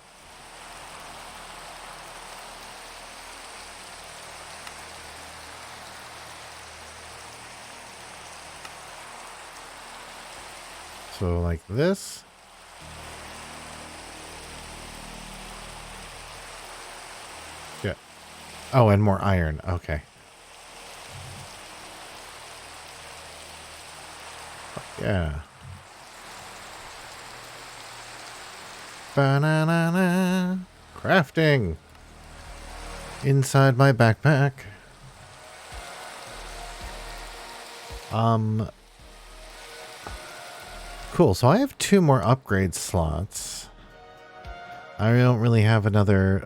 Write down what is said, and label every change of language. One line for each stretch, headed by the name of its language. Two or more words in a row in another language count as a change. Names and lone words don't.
English: So like this. Yeah. Oh, and more iron. Okay. Yeah. Ba-na-na-na. Crafting. Inside my backpack. Cool. So I have 2 more upgrade slots. I don't really have another...